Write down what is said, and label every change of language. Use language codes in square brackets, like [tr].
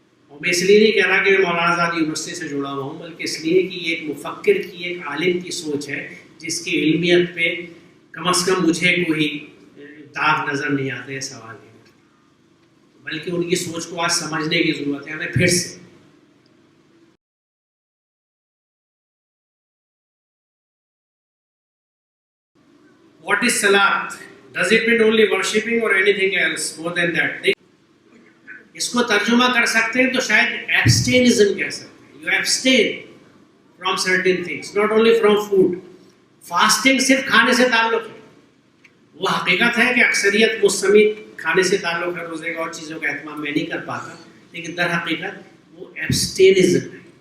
[ur] اور میں اس لیے نہیں کہہ رہا کہ میں مولانا آزاد یونیورسٹی سے جڑا ہوا ہوں، بلکہ اس لیے کہ یہ ایک مفکر کی، ایک عالم کی سوچ ہے، جس کی علمیت پہ کم از کم مجھے کوئی داغ نظر نہیں آتا ہے، سوال نہیں، بلکہ ان کی سوچ کو آج سمجھنے کی ضرورت ہے ہمیں پھر سے۔ [en] What is salat? Does it mean only worshipping or anything else more than that? [ur] اس کو ترجمہ کر سکتے ہیں تو شاید ایبسٹینزم کہہ سکتے ہیں. [en] You abstain from certain things, not only from food. [ur] Fasting صرف کھانے سے تعلق ہے. وہ حقیقت ہے کہ اکثریت مستمت کھانے سے تعلق ہے، روزے کا اور چیزوں کا اہتمام میں نہیں کر پاتا، لیکن در حقیقت وہ ایبسٹینزم ہے.